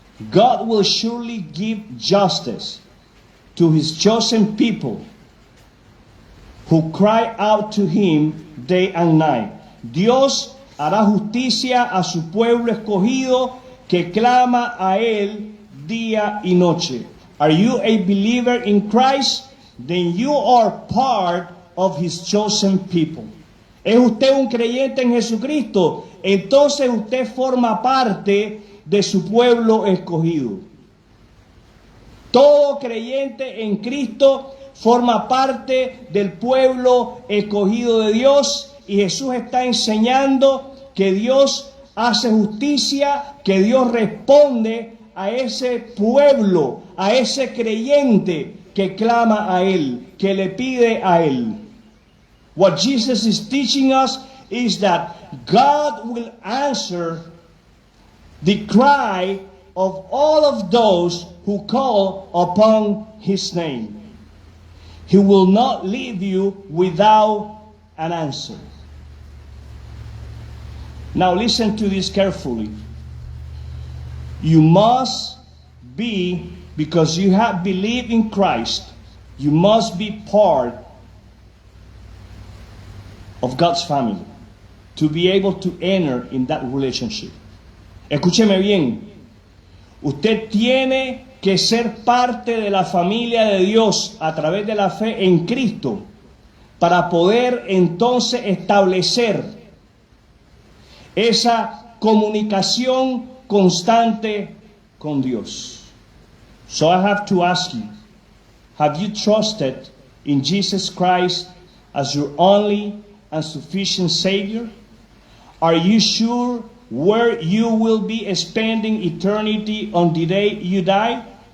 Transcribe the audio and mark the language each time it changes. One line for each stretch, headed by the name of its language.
English: God will surely give justice to his chosen people who cry out to him day and night.
Spanish: Dios hará justicia a su pueblo escogido que clama a él día y noche.
English: Are you a believer in Christ? Then you are part of his chosen people.
Spanish: ¿Es usted un creyente en Jesucristo? Entonces usted forma parte de su pueblo escogido. Todo creyente en Cristo forma parte del pueblo escogido de Dios, y Jesús está enseñando que Dios hace justicia, que Dios responde a ese pueblo, a ese creyente que clama a Él, que le pide a Él.
English: What Jesus is teaching us is that God will answer the cry of all of those who call upon His name. He will not leave you without an answer. Now listen to this carefully. You must be, because you have believed in Christ, you must be part of God's family to be able to enter in that relationship.
Spanish: Escúcheme bien. Usted tiene que ser parte de la familia de Dios a través de la fe en Cristo para poder entonces establecer esa comunicación constante con Dios.
English: So I have to ask you, have you trusted in Jesus Christ as your only and sufficient Savior? Are you sure where you will be spending eternity on the day you die?